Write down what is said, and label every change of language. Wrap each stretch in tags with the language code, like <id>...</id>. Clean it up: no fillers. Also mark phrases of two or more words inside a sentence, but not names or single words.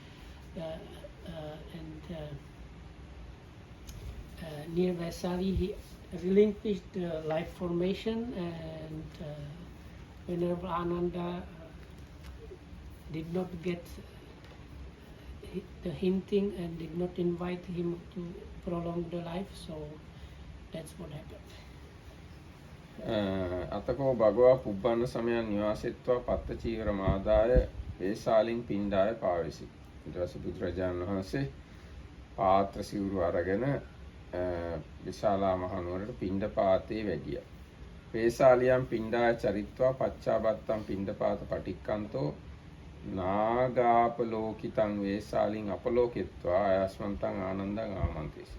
<en>near Vaisali he relinquished life formation, and Venerable Ananda did not get the hinting and did not invite him to prolong the life, so that's what happened.</en> <pi>අතකෝ භගවා පුබ්බන්න සමයන් නිවාසෙත්වා පත්ත චීවර මාදාය වේසාලින් පිණ්ඩාය පාවිසි.</pi> <si>ඊට පස්සේ බුදුරජාණන් වහන්සේ පාත්‍ර සිවුරු අරගෙන විශාලා මහනුවරට පිණ්ඩපාතේ වැඩියා.</si> <pi>වේසාලියන් පිණ්ඩාය චරිත්වා පච්චාබත්තම් පිණ්ඩපාත පටික්කන්තෝ නාගාපලෝකිතං වේසාලින් අපලෝකිත්වා ආයස්මන්තං ආනන්දං ආමන්ත්‍රිසි.</pi>